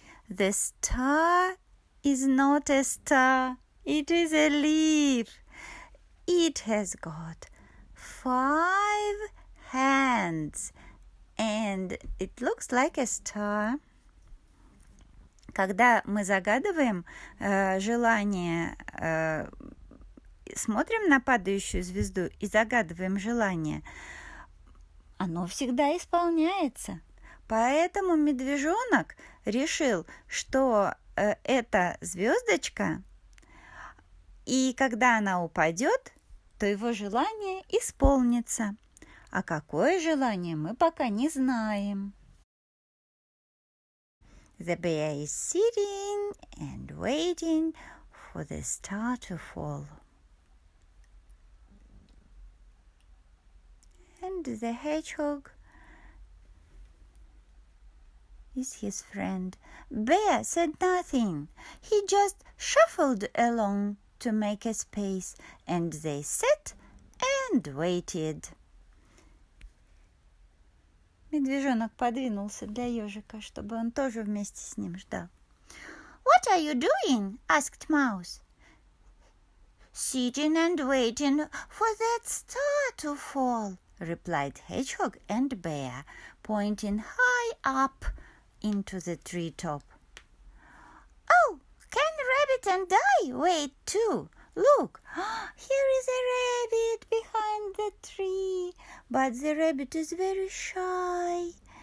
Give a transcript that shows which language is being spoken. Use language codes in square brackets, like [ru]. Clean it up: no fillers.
[en] The star is not a star. It is a leaf. It has got 5 hands, and it looks like a star. [ru] Когда мы загадываем желание, смотрим на падающую звезду и загадываем желание, оно всегда исполняется. Поэтому медвежонок решил, что это звездочка, и когда она упадет, то его желание исполнится. А какое желание, мы пока не знаем. [en] The bear is sitting and waiting for the star to fall. And the hedgehog is his friend. Bear said nothing. He just shuffled along to make a space, and they sat and waited. [ru] Медвежонок подвинулся для ежика, чтобы он тоже вместе с ним ждал. [en] What are you doing? Asked Mouse. Sitting and waiting for that star to fall, replied Hedgehog and Bear, pointing high up into the treetop. Oh, can Rabbit and I wait too? Look, here is a rabbit behind the tree, but the rabbit is very shy.